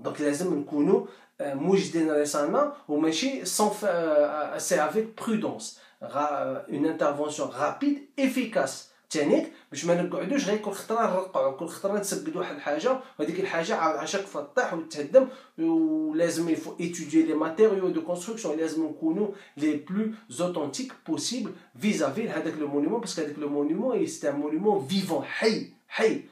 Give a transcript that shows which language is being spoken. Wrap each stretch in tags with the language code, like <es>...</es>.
<ar>donc لازم نكونوا موجدين راسنا وماشي</ar> <fr>sans c'est avec prudence. une intervention rapide efficace</fr> <ar>تانيك باش ما نقعدوش غير كل خطره نرقعوا، كل خطره نسقدوا واحد الحاجه وهذيك الحاجه على شاك فوا تطيح وتهدم. ولازم</ar> <fr>il faut étudier les matériaux de construction،</fr> <ar>لازم نكونوا</ar> <fr>les plus authentiques possible vis-à-vis</fr> <ar>هذاك</ar> <fr>le monument، parce que هذاك le monument c'est un monument vivant</fr> <ar>حي.</ar>